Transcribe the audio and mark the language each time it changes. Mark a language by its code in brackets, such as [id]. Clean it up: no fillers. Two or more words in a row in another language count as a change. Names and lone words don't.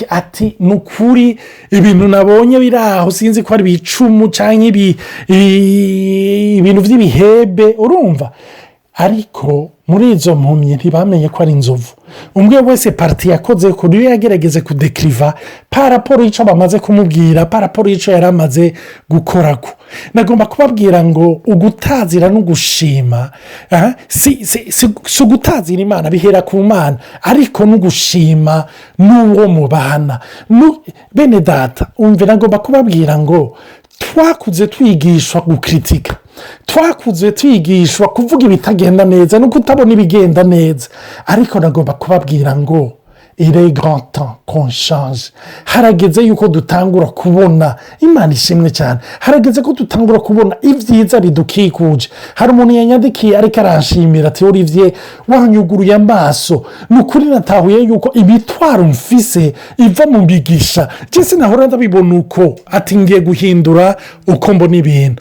[rn] Ati nukuri ibintu nabonye biraho sinzi ko ari bicumu canke ibintu vy'ibihebe. Urumva ariko muri izo mpumyi ntibamenye ko ari inzovu. Umwe wese parti yakoze ko niyo yagerageze kudekriva [fr] par rapport [rn] ico bamaze kumubwira, [fr] par rapport [rn] ico yaramaze gukorako. Nagomba kubabwira ngo ugutazira no gushima si gutazira Imana, bihera ku Mana, ariko no gushima n'uwo mubana. Bene data umve, nagomba kubabwira ngo twakuze twigishwa gukritika, twakuze twigishwa kuvuga ibitagenda neza no kutabona ibigenda neza, ariko nagomba kubabwira ngo [fr] il est grand temps qu'on change. [rn] Harageze yuko dutangura kubona, Imana ishimwe cyane, harageze ko dutangura kubona ibyiza bidukikuje. Hari umuntu yanyandikiye ariko aranshimira ati Olivier wanyuguruye amaso, nukuri natahuye yuko ibitwaro mfise iva mu bigisha cyese nahora ndabibona uko ati ngiye guhindura uko mbona ibintu.